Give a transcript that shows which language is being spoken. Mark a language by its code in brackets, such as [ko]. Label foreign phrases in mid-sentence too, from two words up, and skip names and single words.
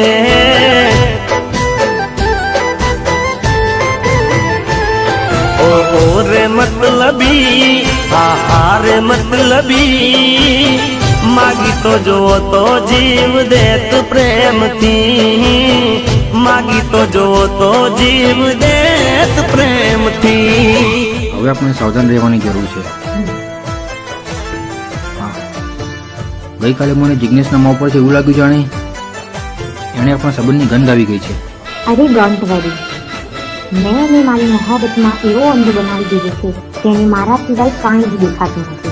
[gu] ઓ રે મતલબી હાં હાં રે મતલબી માગી તો જો તો જીવ દેત પ્રેમ થી માગી તો જો તો જીવ દેત પ્રેમ થી. હવે આપણે સાવધાન રહેવાની જરૂર છે. ગઈકાલે મને જિજ્ઞેશના મોં પરથી એવું લાગ્યું જાણે એણે આપણા સંબંધની ગંધ આવી ગઈ છે. અરે [en] don't worry, [gu] મેં એને મારી મોહબ્બતમાં એવો અંધ બનાવી દીધો છે કે એને મારા સિવાય કાંઈ જ દેખાતું નથી.